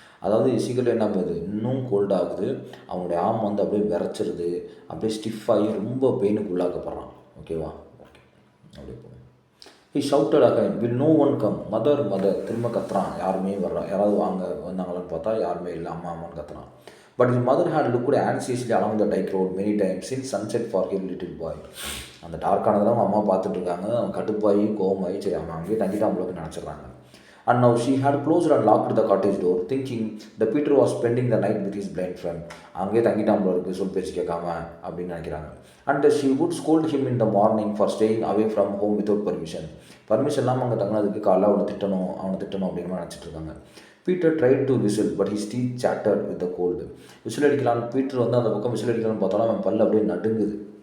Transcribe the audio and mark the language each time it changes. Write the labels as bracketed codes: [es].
[ta] அதாவது சீக்கிரம் என்ன பண்ணுது, இன்னும் கோல்டாகுது. அவனுடைய ஆர்ம் வந்து அப்படியே விரைச்சிருது, அப்படியே ஸ்டிஃபாகி ரொம்ப பெயினுக்கு உள்ளாக்கப்படுறான். ஓகேவா, ஓகே அப்படியே போகும். [en] He shouted again will no one come. [ta] Mother திரும்ப கத்துறான். யாருமே வர்றான், யாராவது வந்தாங்களான்னு பார்த்தா யாருமே இல்லை. அம்மான்னு கத்துறான். [en] But his mother had looked anxiously along the dike road many times since sunset for her little boy. [ta] அந்த டார்க்கானதெல்லாம் அவங்க அம்மா பார்த்துட்டு இருக்காங்க. அவன் கடுப்பாகி கோவமாகி சரி அவன் அங்கேயே தங்கிட்டு அவங்களுக்கு நினச்சிட்றாங்க. [en] And now she had closed and locked the cottage door, thinking that Peter was spending the night with his blind friend. [ta] அங்கேயே தங்கிட்டான் இருக்கு, சொல் பேச்சு கேட்காம அப்படின்னு நினைக்கிறாங்க. [en] And she would scold him in the morning for staying away from home without permission. [ta] Permission இல்லாமல் அங்கே தங்கினதுக்கு காலைல அவனை திட்டணும் அப்படின்னு நினச்சிட்டு இருக்காங்க. [en] Peter tried to whistle but his teeth chatter with the cold. [ta] Whistle அடிக்கலான்னு Peter வந்து அந்த பக்கம் விசில் அடிக்கலான்னு பார்த்தாலும் அவன் பல்ல அப்படியே நடுங்குது.